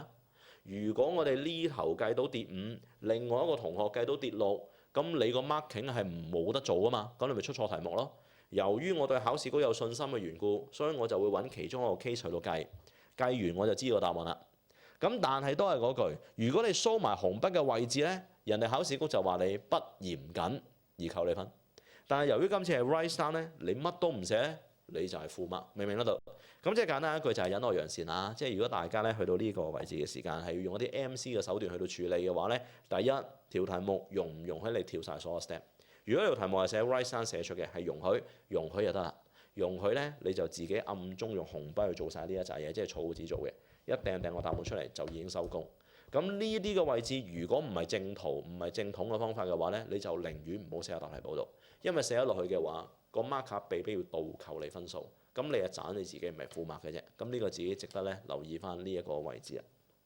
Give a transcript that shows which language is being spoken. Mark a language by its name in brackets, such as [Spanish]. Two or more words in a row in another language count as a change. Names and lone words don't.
[Cantonese] 如果我哋呢頭計到跌5，另外一個同學計到跌6，咁你個 marking 係冇得做啊嘛，咁你咪出錯題目咯。由於我對考試局有信心嘅緣故，所以我就會揾其中一個 case 去到計，計完我就知個答案啦。咁但係都係嗰句，如果你 show 埋紅筆嘅位置咧，人哋考試局就話你不嚴謹而扣你分。但係由於今次係 [English] write down [Cantonese] 咧，你乜都唔寫，你就係負mark，明唔明得到？咁即係簡單一句就係忍耐揚善啦。即係如果大家咧去到呢個位置嘅時間係要用一啲 MC 嘅手段去到處理嘅話咧，第一條題目容唔容許你跳晒所有 step？如果條題目係寫 [English] write down [Cantonese] 寫出嘅，係容許就得啦。容許咧你就自己暗中用紅筆去做晒呢一紮嘢，即係草紙做嘅，一掟個答案出嚟就已經收工。咁呢啲嘅位置如果唔係正途唔係正統嘅方法嘅話咧，你就寧願唔好寫喺答題簿度，因為寫咗落去嘅話，個 marker 被逼要倒扣你分數，咁你係斬你自己唔係負mark嘅啫。咁呢個自己值得咧留意翻呢一個位置啊。